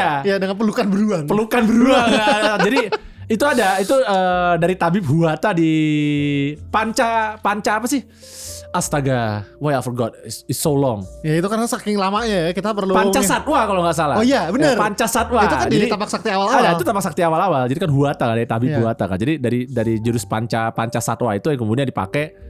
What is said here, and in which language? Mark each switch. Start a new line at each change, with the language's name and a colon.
Indonesian: Iya, dengan pelukan beruang. Jadi itu ada dari tabib Huata di panca apa sih?
English: Astaga, why I forgot, it's so long.
Indonesian: Ya itu karena saking lamanya ya, kita perlu Panca Satwa kalau nggak salah. Oh iya benar. Panca Satwa. Itu kan jadi tapak sakti awal-awal. Ada itu tapak sakti awal-awal. Jadi kan Huata dari tabib Huata kan. Jadi dari jurus Panca Satwa itu yang kemudian dipakai.